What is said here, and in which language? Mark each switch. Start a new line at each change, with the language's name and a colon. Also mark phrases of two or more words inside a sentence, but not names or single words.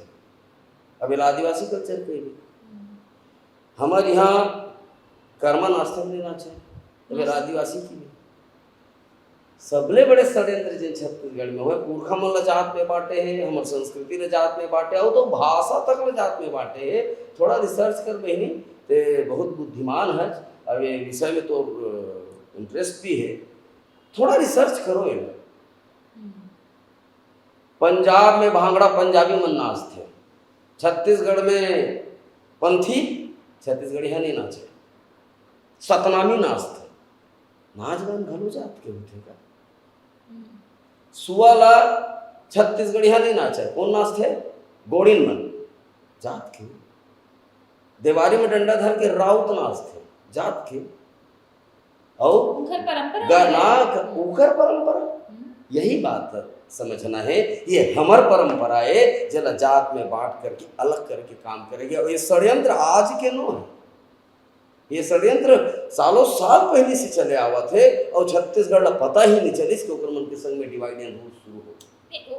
Chhattisgarhi: अब ये आदिवासी कल्चर के भी हमारे यहाँ कर्मा नाचते नहीं नाचे, अब ये आदिवासी की भी सबले बड़े षड्यंत्र जिन छत्तीसगढ़ में हुए पुरखा मन ला जात में बांटे है, हमार संस्कृति ले जात में बांटे और तो भाषा तक ले जात में बांटे है। थोड़ा रिसर्च कर बहनी ते बहुत बुद्धिमान है, अब ये विषय में तो इंटरेस्ट भी है, थोड़ा रिसर्च करो ये। पंजाब में भांगड़ा पंजाबी मन नाचते, छत्तीसगढ़ में पंथी छत्तीसगढ़ी है नहीं नाचे, सतनामी नाचते, नाच गान घलो जात के होते का। सुवाला छत्तीसगढ़ी है नहीं नाचे, कौन नाचते? गोड़िन मन जात के। देवारी में डंडा धर के राउत नाचते जात के। और उखर परंपरा गाना उखर परंपरा, यही बात समझना है। ये हमार परंपरा है जला जात में बांट करके अलग करके काम करेगी। और ये षड्यंत्र आज के नो है, ये षड्यंत्र सालों साल पहले से चले आवा थे और छत्तीसगढ़ ला पता ही नहीं चलिस कि ओकर मन के संग में
English: divide and rule
Chhattisgarhi: शुरू हो।